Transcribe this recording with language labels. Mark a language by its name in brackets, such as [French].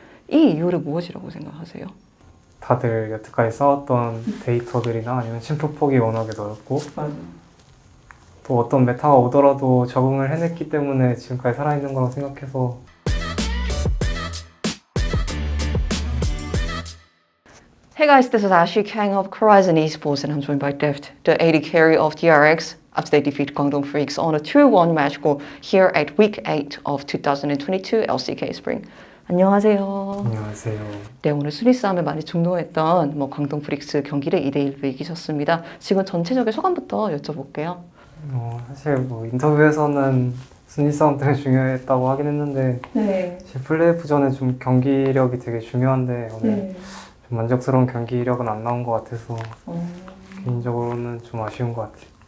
[Korean] 이 이유를 무엇이라고 생각하세요? 다들 여태까지 쌓았던 데이터들이나 아니면 심표폭이 워낙에 넓고 맞아요. 또 어떤 메타가 오더라도 적응을 해냈기 때문에 지금까지 살아있는 거라고 생각해서. [English] Hey guys, this is Ashley Kang of Horizon Esports and I'm joined by Deft, the AD carry of DRX, after they defeat Guangdong Freaks on a 2-1 match goal here at Week 8 of 2022 LCK Spring. [Korean] 안녕하세요. 안녕하세요. 네, 오늘 순위 싸움에 많이 중노했던 광동 프릭스 경기를 2대1로 이기셨습니다. 지금 전체적인 소감부터 여쭤볼게요. 사실 뭐 인터뷰에서는 순위 싸움 되게 중요했다고 하긴 했는데 네. 사실 플레이오프전에 좀 경기력이 되게 중요한데 오늘 좀 만족스러운 경기력은 안 나온 것 같아서 개인적으로는 좀 아쉬운 것 같아요.